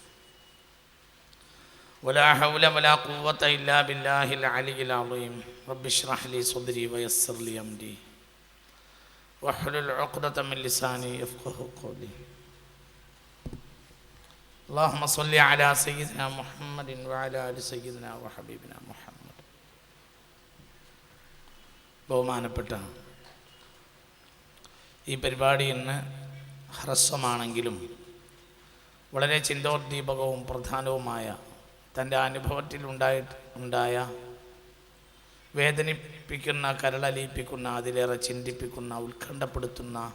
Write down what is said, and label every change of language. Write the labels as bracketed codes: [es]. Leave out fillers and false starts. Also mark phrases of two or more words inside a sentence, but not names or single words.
[ar] ولا حول ولا قوة إلا بالله العلي العظيم. رب اشرح لي صدري ويسر لي أمري واحلل عقدة من لساني يفقهوا قولي. اللهم صل على سيدنا محمد وعلى آل سيدنا وحبيبنا محمد. [ml] ബഹുമാനപ്പെട്ട ഈ പരിപാടി ഇന്ന് ഹ്രസ്വമാണെങ്കിലും വളരെ ചിന്തോദ്ദീപകവും പ്രധാനവുമായ തൻ്റെ അനുഭവത്തിൽ ഉണ്ടായ വേദനിപ്പിക്കുന്ന, കരളലിയിപ്പിക്കുന്ന, അതിലേറെ ചിന്തിപ്പിക്കുന്ന, ഉത്കണ്ഠപ്പെടുത്തുന്ന